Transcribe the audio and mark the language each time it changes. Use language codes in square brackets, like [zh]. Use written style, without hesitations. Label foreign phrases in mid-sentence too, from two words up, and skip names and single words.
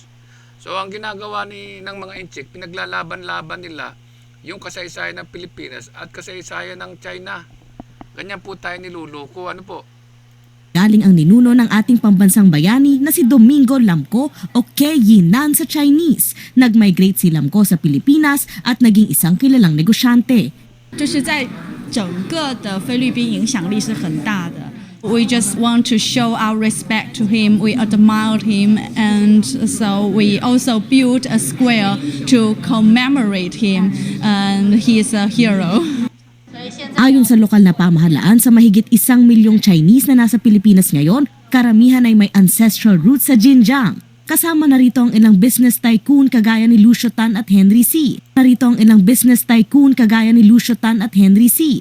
[tl] So ang ginagawa ng mga Intsek, pinaglalaban-laban nila yung kasaysayan ng Pilipinas at kasaysayan ng China. Ganyan po tayo niluloko. Ano po? galing ang ninuno ng ating pambansang bayani na si Domingo Lamco o Ke Yinan sa Chinese. Nag-migrate si Lamco sa Pilipinas at naging isang kilalang negosyante. [zh] 这是在整个的菲律宾影响力是很大的。 [en] We just want to show our respect to him. We admired him, and so we also built a square to commemorate him. And he is a hero. [tl] Ayon sa lokal na pamahalaan, sa mahigit 1 milyong Chinese na nasa Pilipinas ngayon, karamihan ay may [en] ancestral roots [tl] sa Jinjiang. Kasama na rito ang ilang [en] business tycoon [tl] kagaya ni Lucio Tan at Henry C. Narito ang ilang [en] business tycoon [tl] kagaya ni Lucio Tan at Henry C.